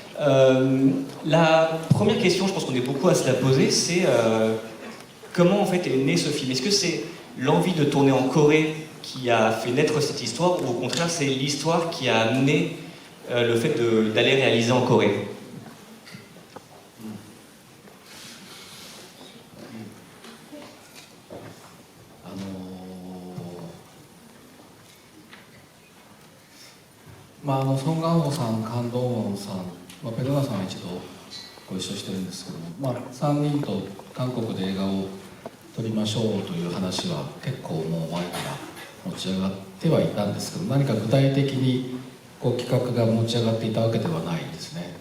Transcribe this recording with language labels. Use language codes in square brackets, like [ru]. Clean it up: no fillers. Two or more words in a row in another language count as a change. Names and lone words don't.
[fr] La première question, je pense qu'on est beaucoup à se la poser, c'est comment en fait est né ce film? Est-ce que c'est l'envie de tourner en Corée qui a fait naître cette histoire ou au contraire c'est l'histoire qui a amené le fait d'aller réaliser en Corée? [ja] ソン・ガンホさん、カン・ドンウォンさん、ペドナさんは一度ご一緒してるんですけども、3人と韓国で映画を撮りましょうという話は結構もう前から持ち上がってはいたんですけど、何か具体的に企画が持ち上がっていたわけではないんですね。